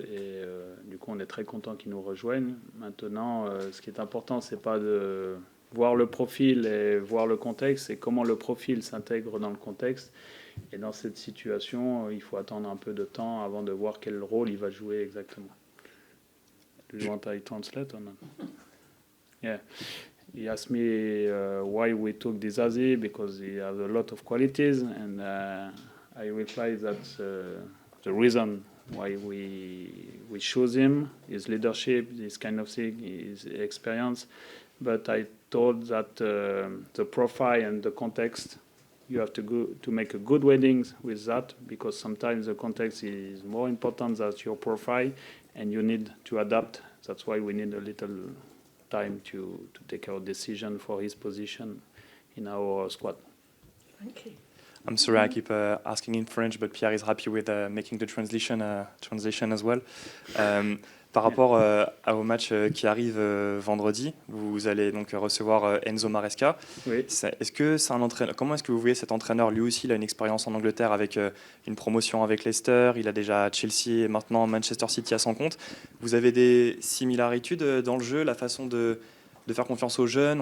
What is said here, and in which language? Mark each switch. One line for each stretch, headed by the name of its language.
French: Et du coup, on est très content qu'il nous rejoigne. Maintenant, ce qui est important, c'est pas de voir le profil et voir le contexte, c'est comment le profil s'intègre dans le contexte. Et dans cette situation, il faut attendre un peu de temps avant de voir quel rôle il va jouer exactement.
English: Do you want I translate or not? Yeah. He asked me why we took Disasi, because he has a lot of qualities, and I replied that the reason why we choose him, his leadership, this kind of thing, his experience. But I told that the profile and the context, you have to go to make a good weddings with that, because sometimes the context is more important than your profile, and you need to adapt. That's why we need a little time to take our decision for his position in our squad. Thank you. I'm sorry, I keep asking in French, but Pierre is happy with making the translation as well.
French: Par rapport au match qui arrive vendredi, vous allez donc recevoir Enzo Maresca. Oui. Est-ce que c'est un entraîneur? Comment est-ce que vous voyez cet entraîneur? Lui aussi, il a une expérience en Angleterre avec une promotion avec Leicester. Il a déjà Chelsea et maintenant Manchester City à son compte. Vous avez des similarités dans le jeu, la façon de faire confiance aux jeunes?